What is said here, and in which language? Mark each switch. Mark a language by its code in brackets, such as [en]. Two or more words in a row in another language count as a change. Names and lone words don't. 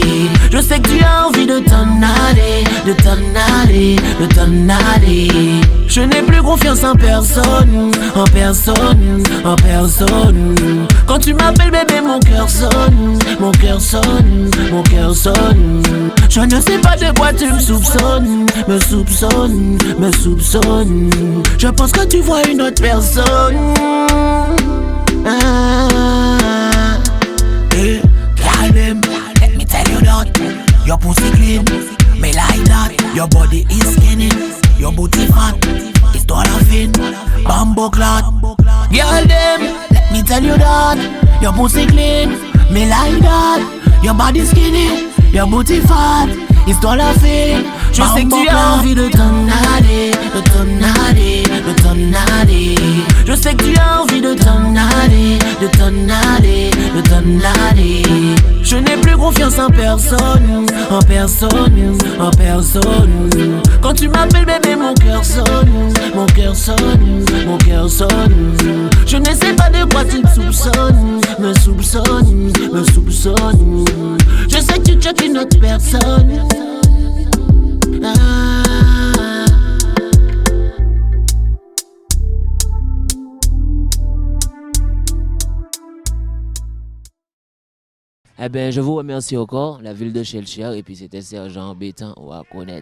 [fr] Je sais que tu as envie de t'en aller, de t'en aller, de t'en aller. Je n'ai plus confiance en personne, en personne, en personne. Quand tu m'appelles bébé, mon cœur sonne, mon cœur sonne, mon cœur sonne. Je ne sais pas de quoi tu me soupçonnes, me soupçonnes, me soupçonnes. Je pense que tu vois une autre personne. [en] Hey, girl, let me tell you that your pussy clean, me like that. Your body is skinny, your booty fat, it's dolphin, bamboo clot. Girl, let me tell you that your pussy clean, me like that. Your body skinny, your booty fat, it's dolphin. [fr] Je sais que tu as envie de t'en aller, de t'en aller, de t'en aller. Je sais que tu as envie de t'en aller, de t'en aller, de t'en aller. Je n'ai plus confiance en personne, en personne, en personne. Quand tu m'appelles bébé, mon cœur sonne, mon cœur sonne, mon cœur sonne. Je ne sais pas de quoi tu me soupçonnes, me soupçonnes, me soupçonnes. Je sais que tu checkes une autre personne. Eh bien, je vous remercie encore, la ville de Shellshire, et puis c'était Sergent Bétan, on va connaître.